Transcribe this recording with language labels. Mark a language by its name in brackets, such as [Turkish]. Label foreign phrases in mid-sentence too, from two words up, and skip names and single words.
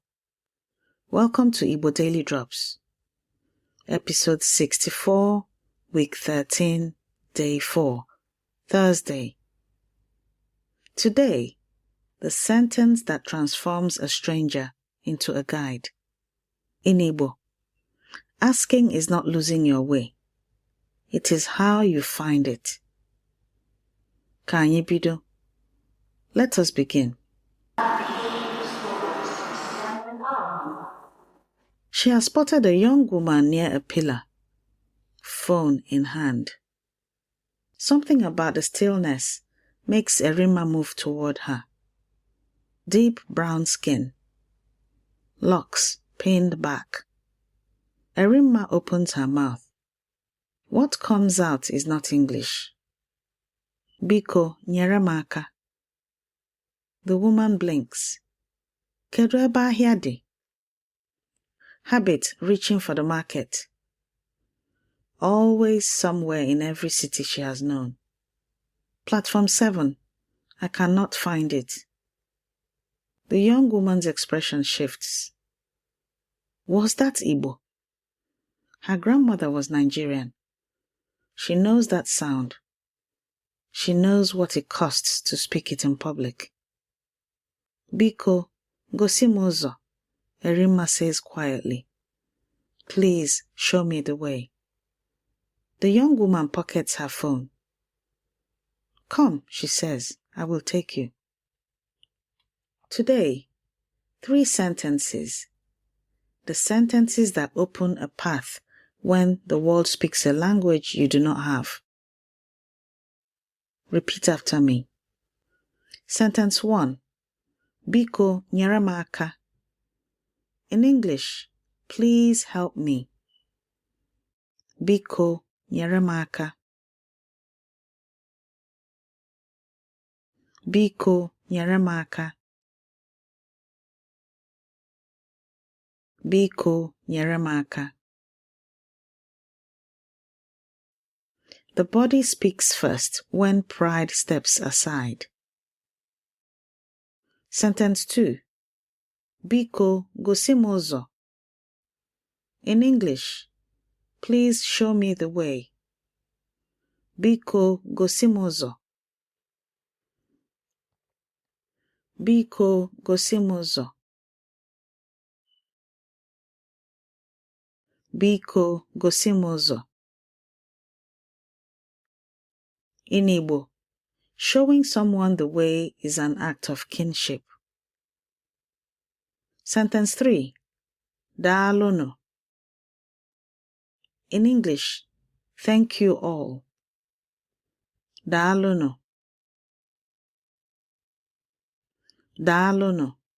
[English] Welcome to Igbo Daily Drops. Episode 64, Week 13, Day 4, Thursday. Today, the sentence that transforms a stranger into a guide. In Igbo, asking is not losing your way. It is how you find it. [Igbo] Ka anyị bido. [English] Let us begin. She has spotted a young woman near a pillar, phone in hand. Something about the stillness makes Erima move toward her. Deep brown skin, locks pinned back. Erima opens her mouth. What comes out is not English. [Igbo] Biko, nyere. [English] The woman blinks. [Igbo] Kedu ebe ahịa dị? [English] Habit reaching for the market. Always somewhere in every city she has known. Platform 7. I cannot find it. The young woman's expression shifts. Was that Igbo? Her grandmother was Nigerian. She knows that sound. She knows what it costs to speak it in public. [Igbo] Biko, gosi ụzọ, [English] Erima says quietly. Please show me the way. The young woman pockets her phone. Come, she says, I will take you. Today, 3 sentences. The sentences that open a path when the world speaks a language you do not have. Repeat after me. Sentence 1. [Igbo] Biko, nyere. [English] In English, please help me. [Igbo] Biko, nyere. Biko, nyere. Biko, nyere. [English] The body speaks first when pride steps aside. Sentence 2. [Igbo] Biko, gosi ụzọ. [English] In English, please show me the way. [Igbo] Biko, gosi ụzọ. Biko, gosi ụzọ. Biko, gosi ụzọ. [English] In Igbo, showing someone the way is an act of kinship. Sentence 3. Daalụ. In English, thank you all. [Igbo] Daalụ. Daalụ.